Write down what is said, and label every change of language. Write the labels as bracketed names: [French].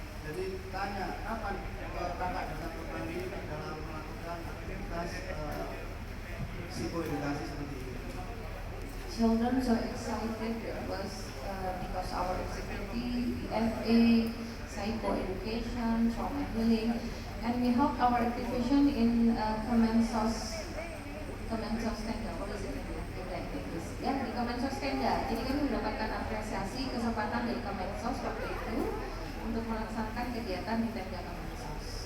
[Indonesian] Jadi tanya kapan kakak datang kembali dalam melakukan aktivitas psikoedukasi seperti ini. [English] Children so excited was because our activity, FA, psychoeducation, trauma healing, and we help our activation in Kemensos Tenda. What is it in English? [Indonesian] Ya, di Kemensos Tenda. Jadi kami mendapatkan apresiasi kesempatan dari Kemensos waktu itu untuk melaksanakan kegiatan di tenda Kemensos.